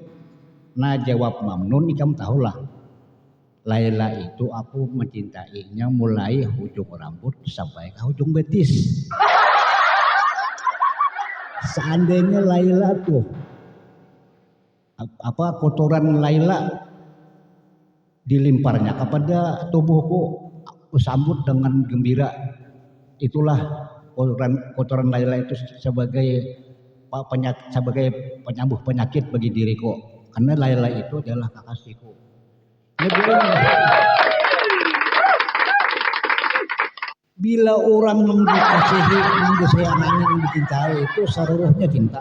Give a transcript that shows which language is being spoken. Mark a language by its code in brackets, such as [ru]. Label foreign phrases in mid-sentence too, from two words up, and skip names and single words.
[id] Nah jawab Mamnun, ikam tahulah Laila itu aku mencintainya mulai ujung rambut sampai ke ujung betis. Seandainya Laila tuh kotoran Laila dilimparnya kepada tubuhku, aku sambut dengan gembira. Itulah kotoran Laila itu sebagai penyembuh penyakit bagi diriku. Karena Laila itu adalah kekasihku. Bila orang yang dikasihi, yang disayangi, yang dicintai itu seluruhnya cinta.